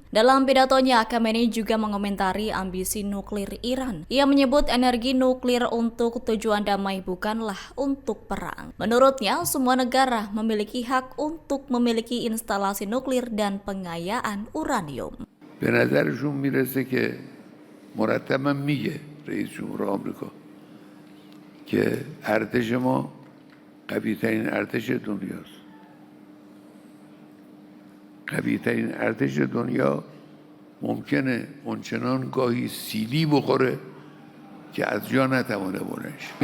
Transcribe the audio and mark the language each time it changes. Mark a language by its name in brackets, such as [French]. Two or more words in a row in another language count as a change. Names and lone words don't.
[Indonesian] Dalam pidatonya, Khamenei juga mengomentari ambisi nuklir Iran. Ia menyebut energi nuklir untuk tujuan damai bukanlah untuk perang. Menurutnya, semua negara memiliki hak untuk memiliki instalasi nuklir dan pengayaan uranium. [Persian] به نظرشون میرسه که مرتبا میگه رئیس جمهور آمریکا که ارتش ما قوی ترین ارتش دنیاست. قوی ترین ارتش دنیا ممکنه اونچنان گاهی سیلی بخوره که از جا نتوانه بلند شه.